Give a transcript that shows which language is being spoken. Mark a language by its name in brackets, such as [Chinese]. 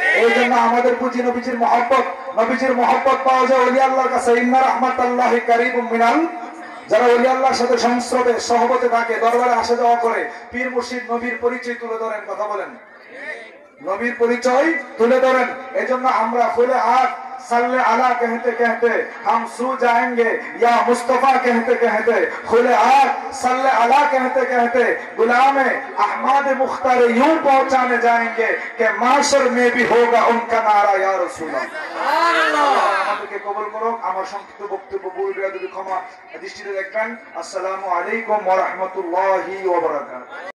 [Bangla] এই জন্য আমাদের পুঁজি নবীজির মহব্বত। নবীজির মহব্বত পাওয়া যায় ওলি আল্লাহর কাছে। [Arabic] ইন্না রাহমাতাল্লাহি কারীবুম মিনাল, [Bangla] যারা ওলি আল্লাহর সাথে সংস্রবে সহবতে থাকে, দরবারে আসা যাওয়া করে, পীর মুর্শিদ নবীর পরিচয় তুলে ধরেন। কথা বলেন, নবীর পরিচয় তুলে ধরেন। এই জন্য আমরা খুলে হাত [Hindi] सल्ले अला कहते कहते हम सो जाएंगे, या मुस्तफा कहते कहते खुले आग सल्ले अला कहते कहते गुलाम अहमद मुख्तार यूं पहुंचाने जाएंगे कि माशर में भी होगा उनका नारा या रसूल अल्लाह। [Bangla] আমাদেরকে কবুল করুন। আমার সংক্ষিপ্ত বক্তব্য ভুল বেয়াদবি ক্ষমা দৃষ্টিতে দেখবেন। আসসালামু আলাইকুম ওয়া রাহমাতুল্লাহি ওয়া বারাকাতুহু।